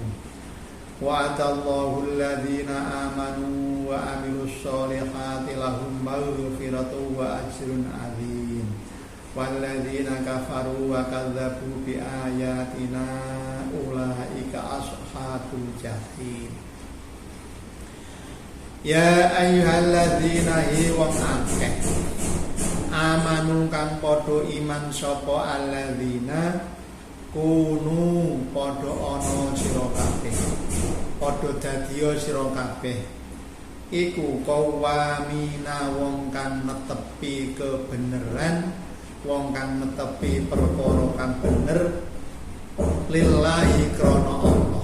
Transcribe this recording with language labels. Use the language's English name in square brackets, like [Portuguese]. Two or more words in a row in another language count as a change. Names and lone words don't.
[Arabic] وعد الله الذين آمنوا وعملوا الصالحات لهم مغفرة وأجر عظيم. والذين كفروا وكذبوا بآياتنا أولئك أصحاب الجحيم. يا أيها الذين [Javanese] wong akeh amanu kang padha iman sapa alladzina kunu padha ana sira kabeh, padha dadiya sira kabeh iku qawamina wong kang netepi kebenaran, wong kang netepi perkara kang bener lillahi krana Allah.